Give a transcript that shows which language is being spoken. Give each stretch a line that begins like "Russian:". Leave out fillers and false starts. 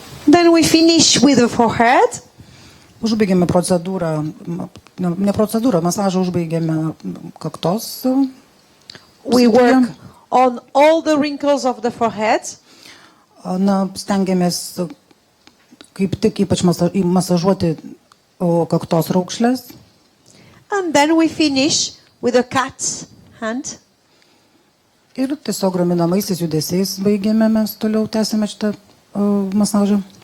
English: Then we finish with the forehead.
Lithuanian: Užbaigėme procedūrą, ne procedūrą, masažą užbaigėme kaktos
English: We work on all the wrinkles of the forehead.
Lithuanian: Na, stengiamės kaip tik ypač masažuoti kaktos raukšlės.
English: And then we finish with a cat's hand.
Lithuanian: Ir tiesiog raminamaisiais judesiais baigėme, mes toliau tęsime šitą masažą.